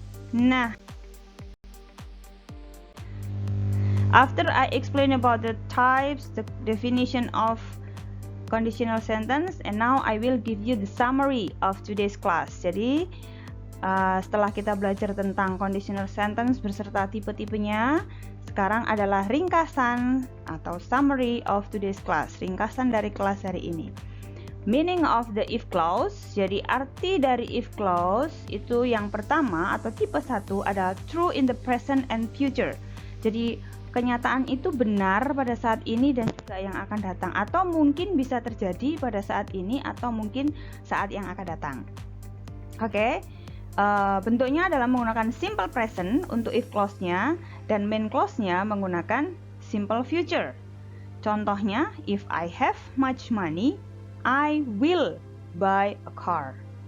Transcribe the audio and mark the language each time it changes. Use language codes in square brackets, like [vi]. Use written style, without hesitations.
[en] Nah, after I explain about the types, the definition of conditional sentence, and now I will give you the summary of today's class. [id] Jadi, setelah kita belajar tentang conditional sentence beserta tipe-tipenya, sekarang adalah ringkasan atau [en] summary of today's class, [id] ringkasan dari kelas hari ini. [en] Meaning of the if clause, [id] jadi arti dari if clause itu yang pertama atau tipe 1 adalah [en] true in the present and future. [id] Jadi kenyataan itu benar pada saat ini dan juga yang akan datang, atau mungkin bisa terjadi pada saat ini atau mungkin saat yang akan datang. Oke. Bentuknya adalah menggunakan simple present untuk if clause-nya dan main clause-nya menggunakan simple future. Contohnya, [en] if I have much money, I will buy a car.